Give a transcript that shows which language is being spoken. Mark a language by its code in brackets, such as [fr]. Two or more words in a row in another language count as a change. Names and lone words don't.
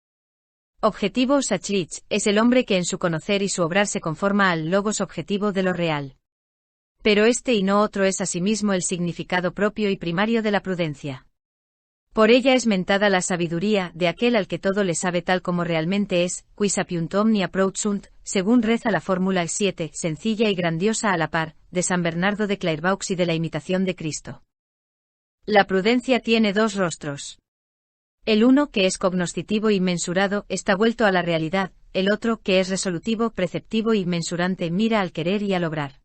[es] Objetivo Sachlich es el hombre que en su conocer y su obrar se conforma al logos objetivo de lo real. Pero este y no otro es asimismo el significado propio y primario de la prudencia. Por ella es mentada la sabiduría de aquel al que todo le sabe tal como realmente es, [la] qui sapiunt omnia proudt sunt, [es] según reza la fórmula 7, sencilla y grandiosa a la par, de San Bernardo de Clairvaux y de la imitación de Cristo. La prudencia tiene dos rostros. El uno, que es cognoscitivo y mensurado, está vuelto a la realidad, el otro, que es resolutivo, preceptivo y mensurante, mira al querer y al obrar.